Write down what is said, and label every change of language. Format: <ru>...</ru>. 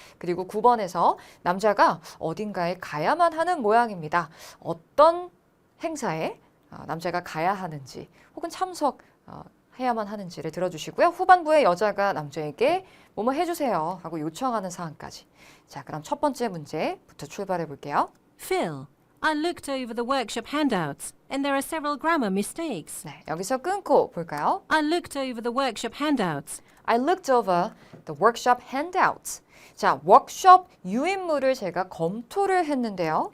<ko>그리고 9번에서 남자가 어딘가에 가야만 하는 모양입니다. 어떤 행사에 남자가 가야 하는지 혹은 참석해야만 하는지를 들어주시고요. 후반부에 여자가 남자에게 뭐뭐 해주세요 하고 요청하는 사항까지. 자, 그럼 첫 번째 문제부터 출발해 볼게요.</ko> <en>Phil, I looked over the workshop handouts and there are several grammar mistakes.</en> <ko>네, 여기서 끊고 볼까요?</ko> <en>I looked over the workshop handouts. I looked over the workshop handouts.</en> <ko>자, 워크숍 유인물을 제가 검토를 했는데요.</ko>